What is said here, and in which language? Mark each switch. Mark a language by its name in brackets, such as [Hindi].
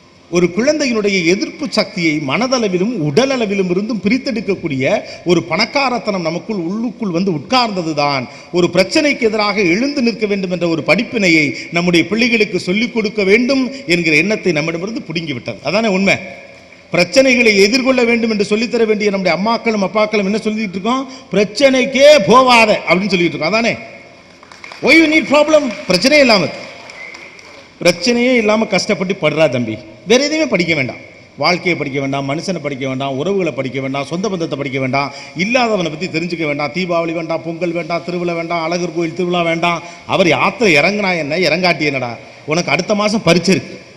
[Tamil] ஒரு குழந்தையினுடைய எதிர்ப்பு சக்தியை மனதளவிலும் உடலளவிலும் இருந்தும் பிரித்தெடுக்கக்கூடிய ஒரு பணக்காரத்தனம் நமக்குள் உள்ளுக்குள் வந்து உட்கார்ந்தது தான் ஒரு பிரச்சனைக்கு எதிராக எழுந்து நிற்க வேண்டும் என்ற ஒரு படிப்பினையை நம்முடைய பிள்ளைகளுக்கு சொல்லிக் கொடுக்க வேண்டும் என்கிற எண்ணத்தை நம்மிடமிருந்து பிடுங்கிவிட்டது. அதானே உண்மை. பிரச்சனைகளை எதிர்கொள்ள வேண்டும் என்று சொல்லித்தர வேண்டிய நம்முடைய அம்மாக்களும் அப்பாக்களும் என்ன சொல்லிட்டு இருக்கோம்? பிரச்சனைக்கே போவாத அப்படின்னு சொல்லிட்டு இருக்கோம். [English] அதானே why you need problem? [Tamil] பிரச்சனையே இல்லாமல், பிரச்சனையே இல்லாமல் கஷ்டப்பட்டு படுறா தம்பி. வேற எதையுமே படிக்க வேண்டாம். வாழ்க்கையை படிக்க வேண்டாம், மனுஷனை படிக்க வேண்டாம், உறவுகளை படிக்க வேண்டாம், சொந்த பந்தத்தை படிக்க வேண்டாம், இல்லாதவனை பற்றி தெரிஞ்சுக்க வேண்டாம், தீபாவளி வேண்டாம், பொங்கல் வேண்டாம், திருவிழா வேண்டாம், அழகர் கோயில் திருவிழா வேண்டாம். அவர் யாத்திரை இறங்கினா என்ன, இறங்காட்டி என்னடா, உனக்கு அடுத்த மாதம் பரிச்சை இருக்கு.